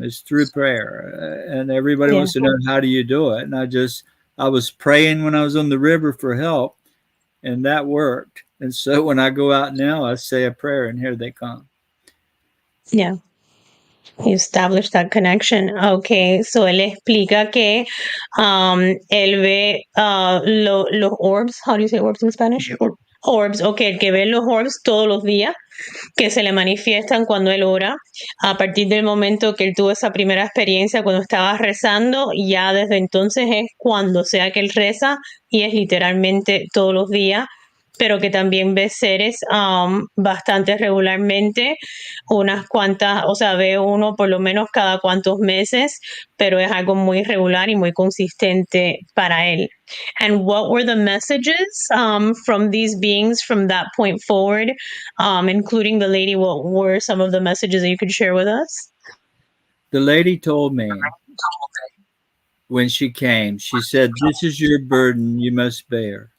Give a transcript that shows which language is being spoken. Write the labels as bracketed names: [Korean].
[English] It's through prayer. And everybody wants to know, how do you do it? And I was praying when I was on the river for help, and that worked. And so when I go out now, I say a prayer, and here they come. Yeah. You establish that connection. Okay, so [Spanish] él explica que él ve los orbs. [English] How do you say orbs in Spanish? [Spanish] Orbs, okay, que ve los orbs todos los días, que se le manifiestan cuando él ora. A partir del momento que él tuvo esa primera experiencia cuando estaba rezando, ya desde entonces es cuando sea que él reza, y es literalmente todos los días, pero que también ve seres bastante regularmente, unas cuantas, o sea, ve uno por lo menos cada cuantos meses, pero es algo muy regular y muy consistente para él. [English] And what were the messages from these beings from that point forward, including the lady? What were some of the messages that you could share with us? The lady told me when she came, she said, "This is your burden you must bear.